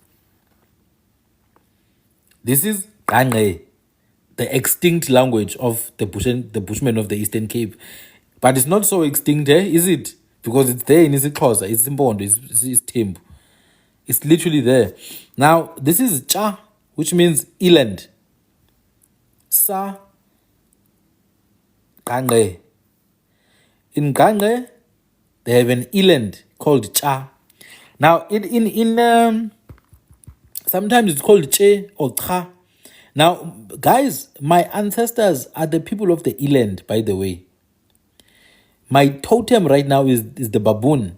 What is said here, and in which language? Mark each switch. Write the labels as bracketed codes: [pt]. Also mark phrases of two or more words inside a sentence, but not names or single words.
[en] This is Kane, the extinct language of the Bushmen of the Eastern Cape. But it's not so extinct, is it? Because it's there in isiXhosa, it's important, it's Tembu. It's literally there. Now, this is Cha, which means eland. Sa, Kane. In Kane, they have an eland called Cha. Now, sometimes it's called Che or Cha. Now, guys, my ancestors are the people of the eland, by the way. My totem right now is the baboon.